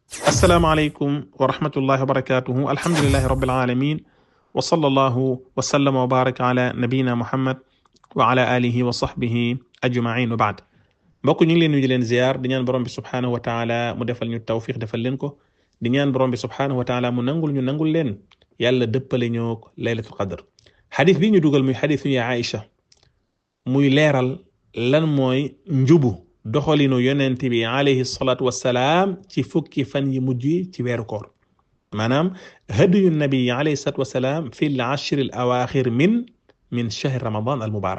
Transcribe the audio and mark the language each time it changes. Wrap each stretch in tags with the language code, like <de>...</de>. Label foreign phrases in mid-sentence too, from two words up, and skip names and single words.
<ar>السلام عليكم ورحمة الله وبركاته. الحمد لله رب العالمين، وصلى الله وسلم وبارك على نبينا محمد وعلى آله وصحبه أجمعين.</ar> <wo>وبعد mbokk ñu ngi leen nuyu di leen ziar di ñaan borom bi</wo> <ar>سبحانه وتعالى</ar> <wo>mu defal ñu tawfiq defal leen ko di ñaan borom bi</wo> <ar>سبحانه وتعالى</ar> <wo>mu nangul ñu nangul leen yàlla dëppale ñoo</wo> <ar>ليلة القدر.</ar> <wo>xadis bi ñu dugal muy xadis ya Aïcha muy leeral lan mooy njubu doxalinu yonent bi</wo> <ar>عليه الصلاة والسلام</ar> <wo>ci fukki fan yi mujj ci weeru koor, maanaam</wo> <ar>هدي النبي عليه الصلاة والسلام في العشر الأواخر من شهر رمضان المبارك.</ar>